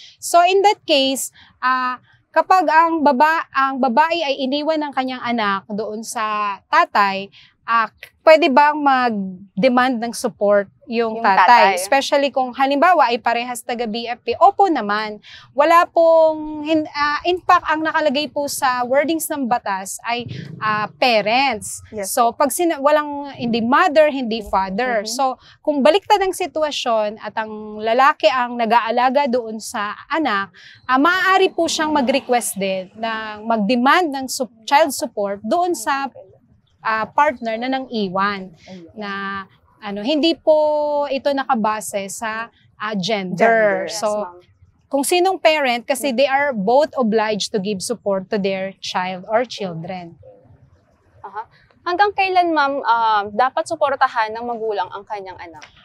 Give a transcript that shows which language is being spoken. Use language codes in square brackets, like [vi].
[tl] So in that case, kapag ang babae ay iniwan ng kanyang anak doon sa tatay, pwede bang mag-demand ng support yung tatay? Especially kung halimbawa ay parehas taga BFP. Opo naman. Wala pong, in fact, ang nakalagay po sa wordings ng batas ay parents. [en] Yes. [tl] So, pag hindi mother, hindi father. So, kung baliktad ang sitwasyon at ang lalaki ang nag-aalaga doon sa anak, maaari po siyang mag-request din na mag-demand ng child support doon sa partner na nang iwan na hindi po ito nakabase sa gender. Gender. So, Ma'am. kung sinong parent, kasi [en] they are both obliged to give support to their child or children. [tl] Hanggang kailan, ma'am, dapat suportahan ng magulang ang kanyang anak?